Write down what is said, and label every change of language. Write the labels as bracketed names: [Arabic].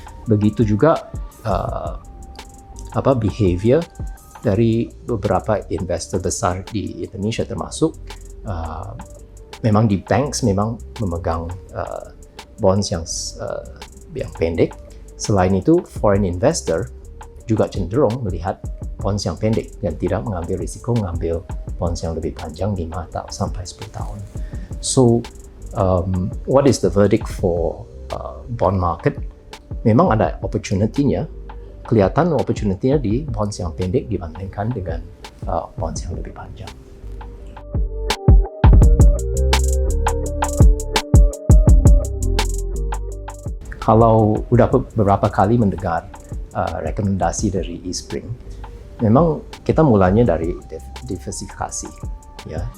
[Indonesian] Begitu juga behavior dari beberapa investor besar di Indonesia, termasuk memang di banks memang memegang bonds yang pendek. Selain itu, foreign investor juga cenderung melihat bonds yang pendek dan tidak mengambil risiko mengambil bonds yang lebih panjang 5 sampai 10 tahun. [English] So, what is the verdict for bond market? [Indonesian] Memang ada opportunity-nya, kelihatan opportunity-nya di bonds yang pendek dibandingkan dengan bonds yang lebih panjang. Kalau udah beberapa kali mendengar rekomendasi dari Eastspring, memang kita mulanya dari diversifikasi, ya.